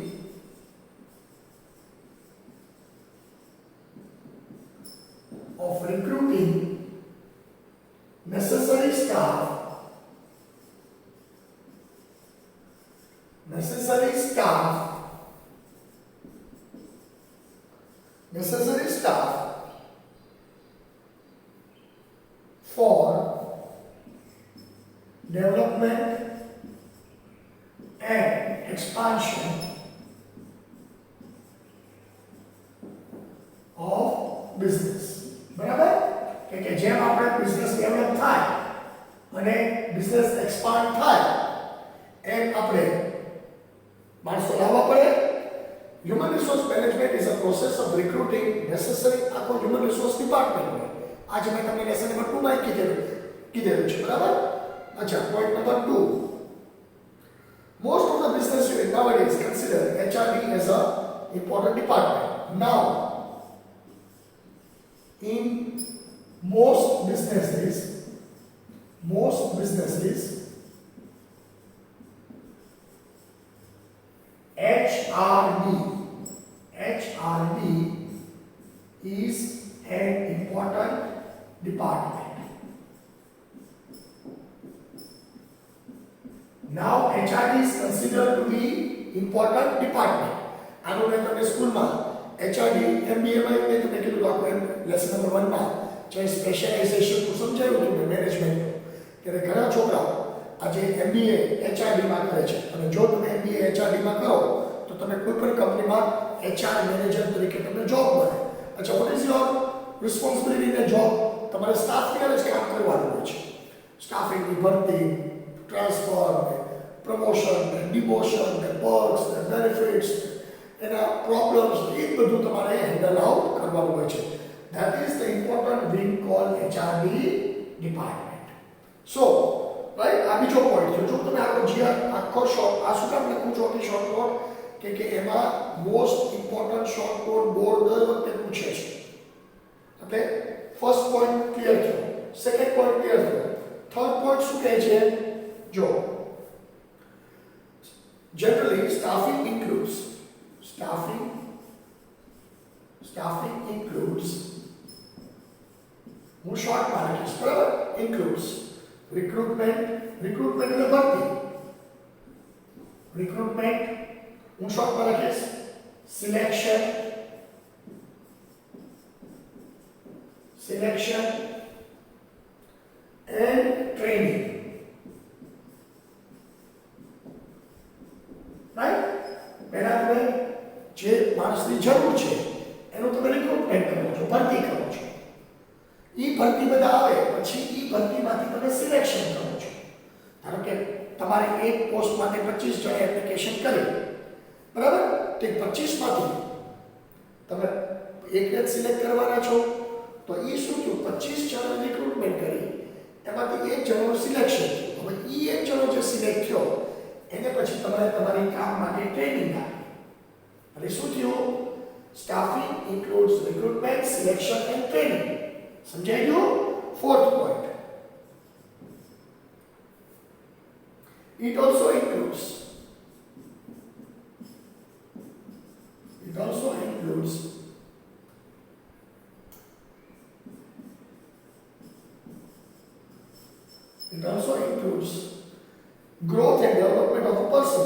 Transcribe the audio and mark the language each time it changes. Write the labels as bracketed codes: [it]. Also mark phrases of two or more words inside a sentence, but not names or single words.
[en] necessary staff for development and expansion of business [gu] બરાબર કે જેમ આપણે [en] business develop [gu] થાય અને [en] business expand [gu] થાય એમ આપણે માણસો લાવવા પડે [en] human resource management is a process of recruiting necessary [gu] આખો [en] human resource department [gu] હોય આજે મેં તમને [en] lesson number 2 [gu] માં કીધેલું છે બરાબર અચ્છા [en] point number 2 most of the business unit nowadays consider HRD as a important department now in most businesses HRD is an important department. Now HRD is considered to be important department. [gu] આનો મેં તમને સ્કૂલમાં HRD MBA માં મેં તમને કીધું આપણે [en] lesson number [gu] 1 માં જે સ્પેશિયલાઇઝેશન નું સમજાવ્યું હતું મેનેજમેન્ટ ત્યારે ઘણા છોકરાઓ આજે MBA HRD માં કરે છે અને જો તમે MBA HRD માં કરો તો તમે કોઈ પણ કંપનીમાં [en] HR manager [gu] તરીકે તમને જોબ મળે અચ્છા [en] what is your responsibility in a job [gu] તમારે સ્ટાફની હારે જ કામ કરવાનું હોય છે સ્ટાફિંગની ભરતી [en] transfer promotion demotion perks benefits [gu] એના પ્રોબ્લેમ્સ એ બધું તમારે [en] handle out [gu] કરવાનું હોય છે [en] that is the important wing called HRD department so right [gu] આ બીજો પોઈન્ટ છે જો તમે આખો શોર્ટ આ શું કામ લખું છો કે [en] short note [gu] કે એમાં [en] most important short note board [gu] દર વખતે પૂછે છે એટલે [en] first point clear [gu] થયો [en] second point clear [gu] થયો [en] third point [gu] શું કહે છે જો [en] generally staffing includes [gu] હું શોર્ટ માં લખીશ બરાબર [en] includes recruitment [gu] એટલે ભરતી recruitment હું શોર્ટ માં લખીશ selection [en] and training right [gu] પહેલા તમે જે માણસની જરૂર છે એનું તમે રિક્રુટમેન્ટ કરો છો ભરતી કરો છો ઈ ભરતી બધા આવે પછી ઈ ભરતીમાંથી તમે સિલેક્શન કરો છો ધારો કે તમારે એક પોસ્ટ માટે 25 જણા એપ્લિકેશન કરી બરાબર તે 25 માંથી તમે એકને જ સિલેક્ટ કરવાના છો તો ઈ શું થયું 25 જણા રિક્રુટમેન્ટ કરી એમાંથી એક જણનું સિલેક્શન થયું હવે ઈ એક જણો જે સિલેક્ટ થયો એને પછી તમારે તમારી કામ માટે ટ્રેનિંગ આપી અને શું થયું [en] staffing includes recruitment selection and training [gu] સમજાઈ ગયું [en] fourth point it also includes growth and development of a person.